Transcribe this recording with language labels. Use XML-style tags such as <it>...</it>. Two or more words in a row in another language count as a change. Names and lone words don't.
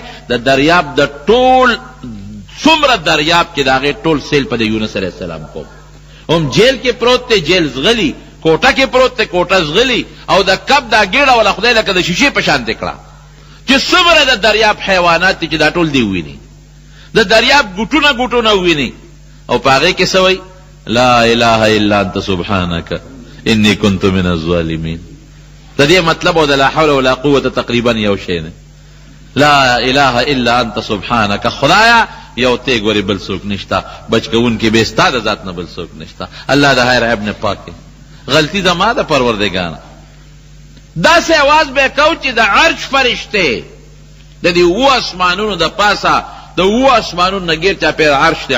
<ps>د دریاب د ټول څومره دریاب کې د هغې ټول سیل په د یونس</ps> <ar>علیه السلام</ar> <ps>کوم. هم جیل کې پروت دی، جیل زغلي، کوټه کې پروت دی، کوټه زغلي، او د کب دا ګېډه ولا خدای لکه د شیشې په شانتې کړه چې څومره د دریاب حیوانات دي چې دا ټول دی وویني. د دریاب ګوټونه ګوټونه وویني او په هغې کې څه وایي؟</ps> <ar>لا اله الا انت سبحانك انی کنت من الظالمین.</ar> <ps>د دې مطلب او د</ps> <ar>لا حول ولا قوة</ar> <ps>تقریبا یو شی نه.</ps> <ar>لا اله الا انت سبحانك،</ar> <ps>خدایا یو ته ګورې بل څوک نشته، بچ کوونکي به ستا د ذات نه بل څوک نشته. الله د هر عیب نه پاک دی. غلطي زما د پروردګاره. داسې اواز به کو چې د عرش فرشتې د دې اوه اسمانونو د پاسه د اوه اسمانونو نه ګیر چاپېره عرش دی.</ps>